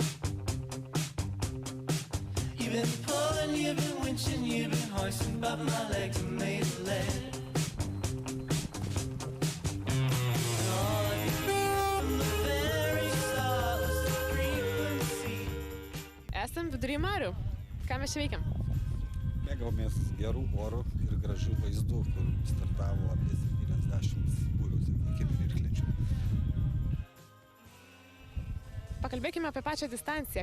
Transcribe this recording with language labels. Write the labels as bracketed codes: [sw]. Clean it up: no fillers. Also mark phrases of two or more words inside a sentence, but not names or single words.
[en] You've been pulling, you've been winching, you've been hoisting, but my legs are made of lead. And all I can feel from the very start was the frequency. [lt] Esam vidury marių. Ką mes čia veikiam? Mėgavomės gerų orų ir gražių vaizdų, kur startavo apie 70 būrių, sakykime, irklenčių. Pakalbėkime apie pačią distanciją.